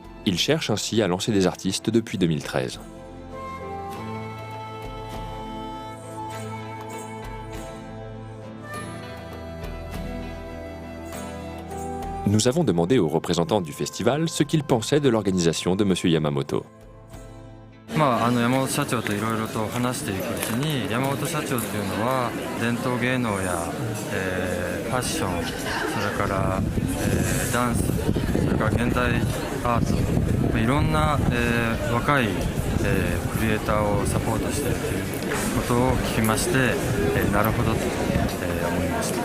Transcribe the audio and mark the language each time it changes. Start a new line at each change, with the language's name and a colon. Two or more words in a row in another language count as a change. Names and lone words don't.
French: Il cherche ainsi à lancer des artistes depuis 2013. Nous avons demandé aux représentants du festival ce qu'ils pensaient de l'organisation de M. Yamamoto.
Japanese: 山本社長といろいろと話していくうちに、山本社長っていうのは伝統芸能や、ファッション、それから、ダンス、それから現代アート、いろんな、若い、クリエイターをサポートしているということを聞きまして、なるほどと、思いました。